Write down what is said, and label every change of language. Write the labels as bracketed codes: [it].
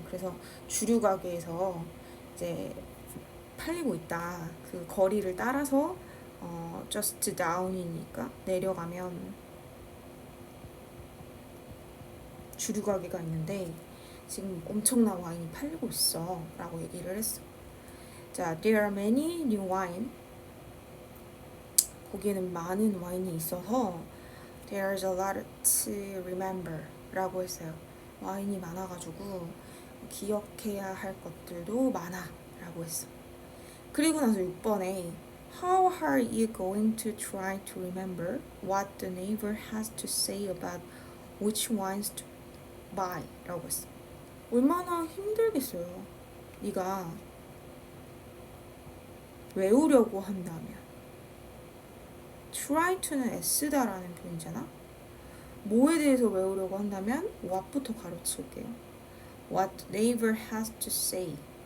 [ko] 그래서 주류 가게에서 이제 팔리고 있다. 그 거리를 따라서 [en] just down [ko] 이니까 내려가면 주류 가게가 있는데 지금 엄청난 와인이 팔리고 있어 라고 얘기를 했어. [en] 자, there are many new wine. [ko] 거기에는 많은 와인이 있어서 [en] there's a lot to remember [ko] 라고 했어요. 와인이 많아가지고 기억해야 할 것들도 많아 라고 했어. 그리고 나서 6번에 [en] How are you going to try to remember what the neighbor has to say about which wines to buy? [ko] 라고 했어. 얼마나 힘들겠어요. 네가 외우려고 한다면 [en] try to [ko] 는 애쓰다라는 표현이잖아. 뭐에 대해서 외우려고 한다면 [en] what [ko] 부터 가르칠게요. [en] What neighbor has to say.